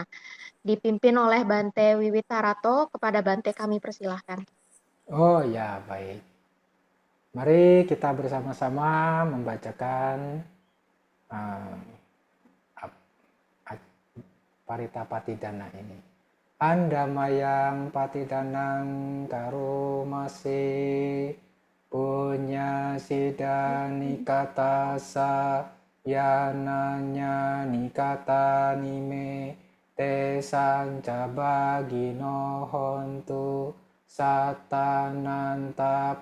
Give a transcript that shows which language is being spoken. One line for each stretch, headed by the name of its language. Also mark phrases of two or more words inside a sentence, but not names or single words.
Indonesian: Dipimpin oleh Bante Wiwit Tarato, kepada Bante kami persilahkan. Oh ya, baik. Mari kita bersama-sama membacakan parita Patidana ini.
Pali: Andamayang Patidanang Karumase Punya Sida Nikatasa Yananya Nikata Nime Te Sanca Bagino Hontu Satananta